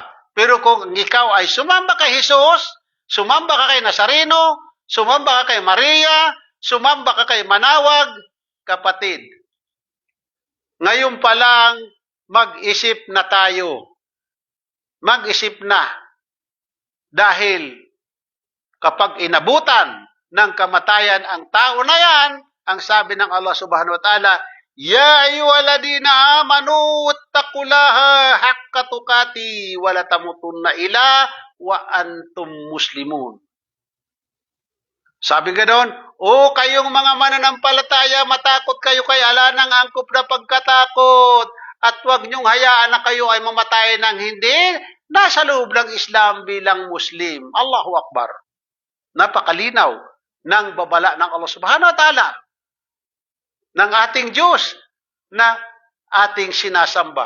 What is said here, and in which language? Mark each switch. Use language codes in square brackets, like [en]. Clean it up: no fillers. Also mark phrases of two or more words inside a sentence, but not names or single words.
[tl] Pero kung ikaw ay sumamba kay Jesus, sumamba ka kay Nazareno, sumamba ka kay Maria, sumamba ka kay Manawag, kapatid, ngayon pa lang mag-isip na tayo. Mag-isip na. Dahil kapag inabutan ng kamatayan ang tao na yan, ang sabi ng Allah [ar] سبحانه وتعالى, يا أيها الذين آمنوا اتقوا الله حق تقاته ولا تموتن إلا وأنتم مسلمون. [tl] Sabi ganoon, o kayong mga mananampalataya, matakot kayo kay Allah ng angkop na pagkatakot at huwag niyong hayaan na kayo ay mamatay ng hindi nasa loob ng Islam bilang Muslim. [ar] الله أكبر. [tl] Napakalinaw ng babala ng Allah [ar] سبحانه وتعالى, [tl] ng ating Diyos na ating sinasamba.